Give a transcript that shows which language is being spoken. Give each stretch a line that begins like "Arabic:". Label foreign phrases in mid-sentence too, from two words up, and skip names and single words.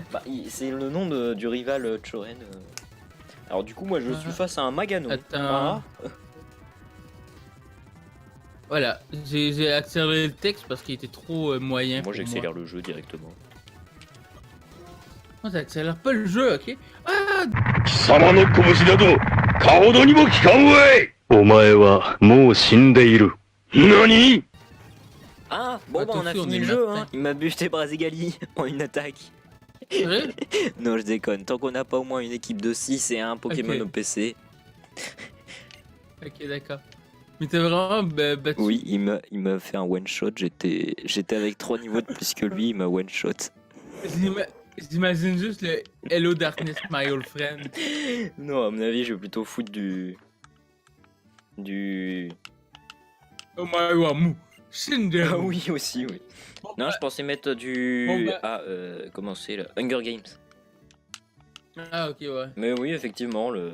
French: Bah, c'est le nom du rival Choren. Alors du coup, moi, je suis face à un Magano. Attends. Ah. Voilà, j'ai accéléré le texte parce qu'il était trop moyen. Moi, pour j'accélère le jeu directement. Moi, t'accélères pas le jeu, ok? Ah,
Japanese: 貴様の拳などかほどにも効かんわいお前はもう死んでいる。何
French: Ah, bon, bah, on a Attention, fini on est le jeu, matin. hein. Il m'a buté Brazigali en une attaque. c'est vrai? Non, je déconne. Tant qu'on n'a pas au moins une équipe de 6 et un Pokémon Ok. au PC. Ok, d'accord. Mais t'as vraiment battu. Oui, il m'a fait un one-shot. J'étais avec 3 niveaux de plus que lui, il m'a one-shot. J'imagine juste le
English: Hello Darkness, my old friend.
French: Non, à mon avis, je vais plutôt foutre du... Oh my wamu. Shinder. Ah oui, aussi, oui. Bon, Non, bah, je pensais mettre du... Bon, bah. Ah, comment c'est là? Hunger Games. Ah, ok, ouais. Mais oui, effectivement, le...